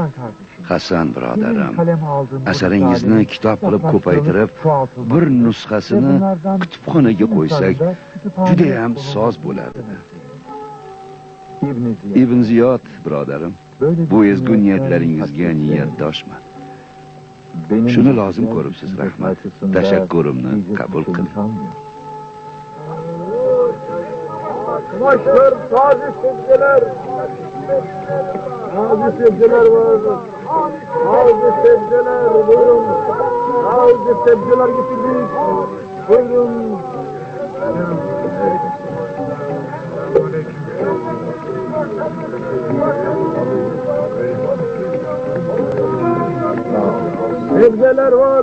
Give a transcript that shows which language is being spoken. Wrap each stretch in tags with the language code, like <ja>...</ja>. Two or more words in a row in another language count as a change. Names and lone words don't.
<uz>Hasan birodarim, asaringizni kitob qilib ko'paytirib, bir nusxasini kutubxonaga qo'ysak, juda ham soz bo'lardi. Ibn Ziyod birodarim, bu ezgu niyatlaringizga niyatdoshman. Shuni lozim ko'ribsiz, rahmat. Tashakkurimni qabul qiling.</uz> <tr>Kumaşlar, taze sebzeler. Taze sebzeler vardır. Taze sebzeler, buyurun. Taze sebzeler getirdik. Buyurun. Sebzeler var.</tr>